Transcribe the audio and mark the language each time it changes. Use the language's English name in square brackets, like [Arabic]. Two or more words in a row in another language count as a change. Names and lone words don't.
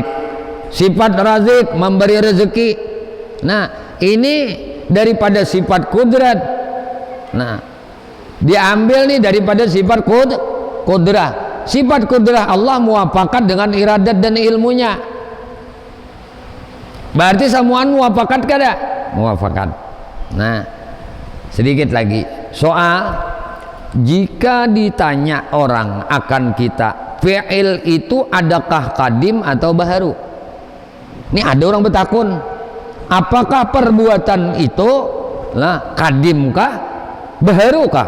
[Indonesian] Sifat razik, memberi rezeki. Nah, ini daripada sifat kudrat. Nah, diambil nih daripada sifat kudrah. Sifat kudrah Allah muafakat dengan iradat dan ilmunya. [Banjar] Berarti semuaan muafakat kada? Muafakat. [Indonesian] Nah, sedikit lagi soal, jika ditanya orang akan kita, fi'il itu adakah kadim atau baharu? [Banjar] Ini ada orang bertakun, apakah perbuatan itu lah kadimkah, baharukah?